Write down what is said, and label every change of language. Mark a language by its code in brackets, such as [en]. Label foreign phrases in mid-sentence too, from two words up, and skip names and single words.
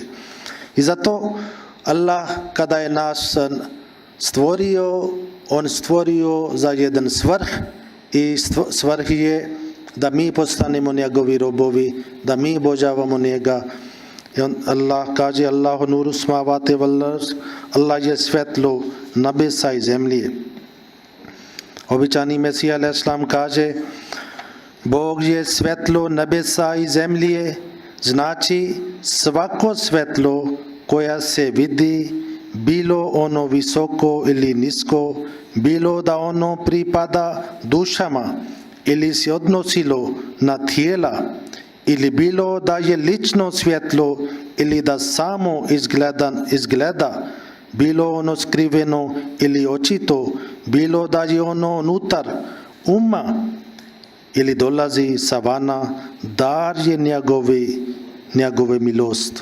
[bs] I zato Allah kada je nas stvorio, on stvorio za jedan svrh, i svrh je da mi postanemo njegovi robovi, da mi obožavamo njega. I Allah kaže [ar] الله نور السماوات والأرض, [bs] Allah je svjetlo nebesa i zemlje. Običani Mesija [ar] عليه السلام [bs] kaže Bog je svjetlo nebesa i zemlje, znači svako svjetlo koja se vidi, bilo ono visoko ili nisko, bilo da ono pripada dušama ili se odnosilo na tijela, ili bilo da je lično svjetlo ili da samo izgleda, bilo ono skriveno ili očito, bilo da je ono unutar uma ili dolazi sa vana, dar je njegove milost.